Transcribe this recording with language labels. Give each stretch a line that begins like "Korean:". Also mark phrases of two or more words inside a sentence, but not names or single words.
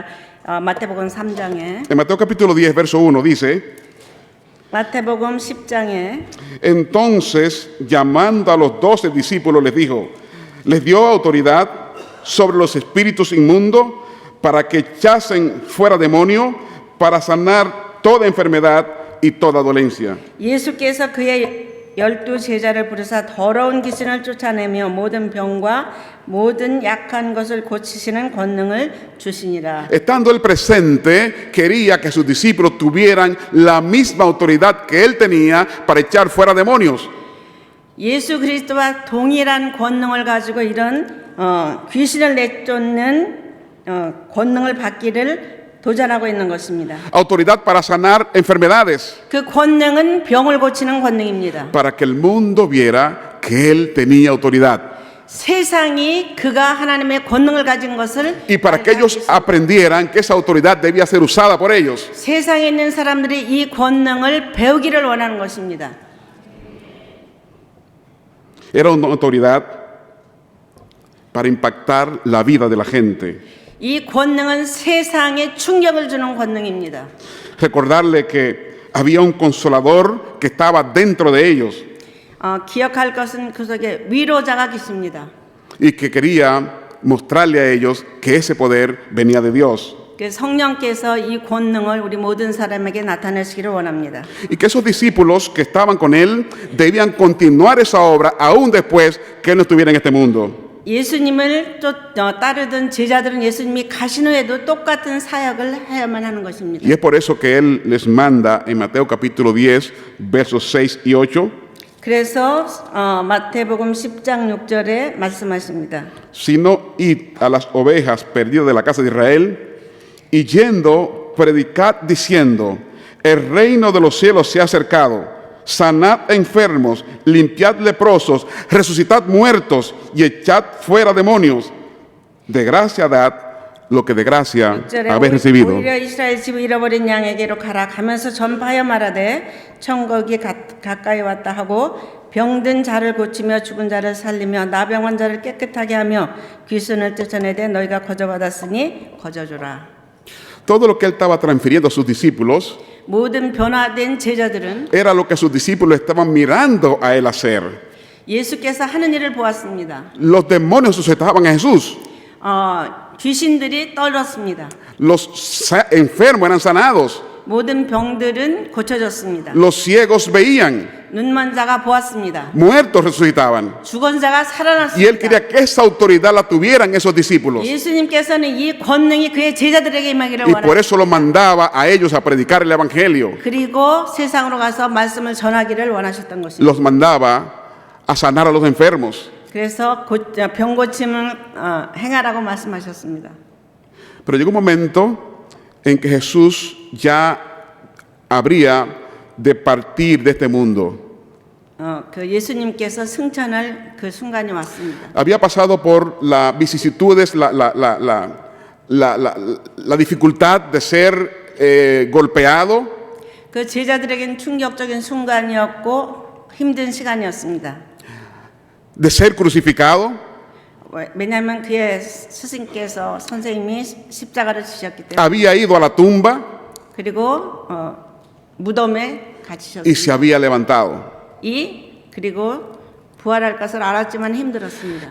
Korean: 마태복음 3장에
Spanish: En Mateo capítulo 10, verso 1 dice,
Korean: 마태복음 10장에
Spanish: entonces llamando a los 12 discípulos les dio autoridad sobre los espíritus inmundos para que echasen fuera demonios, para sanar toda enfermedad y toda dolencia.
Korean: 예수께서 그의 12 제자를 부르사 더러운 귀신을 쫓아내며 모든 병과 모든 약한 것을 고치시는 권능을 주시니라.
Spanish: Estando él presente, quería que sus discípulos tuvieran la misma autoridad que él tenía para echar fuera demonios.
Korean: 예수 그리스도와 동일한 권능을 가지고 이런 귀신을 내쫓는 권능을 받기를 도전하고 있는 것입니다.
Spanish: Autoridad para sanar enfermedades,
Korean: 그 권능은 병을 고치는 권능입니다.
Spanish: para que el mundo viera que él tenía autoridad.
Korean: 세상이 그가 하나님의 권능을 가진 것을
Spanish: Y para que ellos aprendieran que esa autoridad debía ser usada por ellos.
Korean: 세상에 있는 사람들이 이 권능을 배우기를 원하는 것입니다.
Spanish: Era una autoridad para impactar la vida de la gente.
Korean: 이 권능은 세상에 충격을 주는 권능입니다.
Spanish: Recordarle que había un consolador que estaba dentro de ellos
Korean: 기억할 것은 그 속에 위로자가 계십니다.
Spanish: y que quería mostrarle a ellos que ese poder venía de Dios.
Korean: 성령께서 이 권능을 우리 모든 사람에게 나타내시기를 원합니다.
Spanish: Y que esos discípulos que estaban con él debían continuar esa obra aún después que él no estuviera en este mundo.
Korean: 예수님을 또 따르던 제자들은 예수님이 가신 후에도 똑같은 사역을 해야만 하는 것입니다.
Spanish: Y es por eso que Él les manda en Mateo capítulo 10, versos 6 y 8,
Korean: 그래서 마태복음 10장 6절에 말씀하십니다.
Spanish: sino id a las ovejas perdidas de la casa de Israel, y yendo, predicad diciendo, el reino de los cielos se ha acercado, sanad enfermos, limpiad leprosos, resucitad muertos y echad fuera demonios. De gracia dad lo que de gracia
Korean: 6절에
Spanish: habéis recibido.
Korean: 오히려 이스라엘 집을 잃어버린 양에게로 가라 가면서 전파하여 말하되 천국이 가까이 왔다 하고 병든 자를 고치며 죽은 자를 살리며 나병 환자를 깨끗하게 하며 귀신을 쫓아내되 너희가 거저받았으니 거저주라.
Spanish: Todo lo que Él estaba transfiriendo a sus discípulos
Korean: 모든 변화된 제자들은
Spanish: era lo que sus discípulos estaban mirando a Él hacer.
Korean: 예수께서 하는 일을 보았습니다.
Spanish: Los demonios sujetaban a Jesús.
Korean: 귀신들이 떨었습니다.
Spanish: Los enfermos eran sanados.
Korean: 모든 병들은 고쳐졌습니다.
Spanish: Los ciegos veían.
Korean: 눈먼 자가 보았습니다.
Spanish: Muertos resucitaban.
Korean: 죽은 자가
Spanish: Y Él
Korean: 살아났습니다.
Spanish: quería que esa autoridad la tuvieran esos discípulos.
Korean: 예수님께서는 이 권능이 그의 제자들에게 임하기를
Spanish: Y por
Korean: 원하셨습니다.
Spanish: eso los mandaba a ellos a predicar el Evangelio.
Korean: 그리고 세상으로 가서 말씀을 전하기를 원하셨던 것입니다.
Spanish: Los mandaba a sanar a los enfermos.
Korean: 그래서 병 고침을 행하라고 말씀하셨습니다.
Spanish: Pero llegó un momento en que Jesús ya habría de partir de este mundo.
Korean: 그 예수님께서 승천할 그 순간이 왔습니다.
Spanish: Había pasado por las vicisitudes, la dificultad de ser golpeado,
Korean: 그 제자들에게는 충격적인 순간이었고 힘든 시간이었습니다.
Spanish: de ser crucificado,
Korean: 왜냐하면 그의 스승께서 선생님이 십자가를 지셨기 때문에.
Spanish: había ido a la tumba
Korean: 그리고 무덤에
Spanish: y se
Korean: 갇히셨습니다.
Spanish: había levantado.
Korean: 그리고 부활할 것을 알았지만 힘들었습니다.